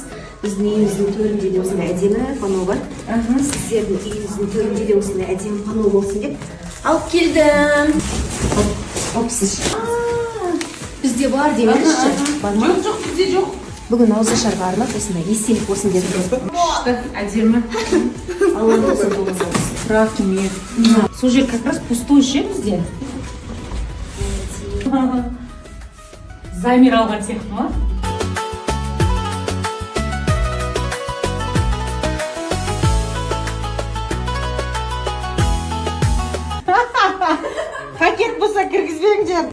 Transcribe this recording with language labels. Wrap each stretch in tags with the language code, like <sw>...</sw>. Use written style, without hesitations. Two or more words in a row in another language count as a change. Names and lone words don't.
<kk>Біздің үйіміздің төрінде де осындай әдемі пано бар. Сіздердің үйіміздің төрінде де осындай әдемі пано болсын деп алып келдім. Опсыз. Бізде бар демекші. Жоқ, бізде жоқ. Бүгін ауызы шарға арнап осындай естелік болсын деп. Күшті, әдемі. Алла болсын, болсын. Рахмет. Сол жер</kk> <ru>как раз пустой</ru> <kk>ше бізде. Замер алған сияқты ма? Пакет болса кіргізбеңдер.</kk>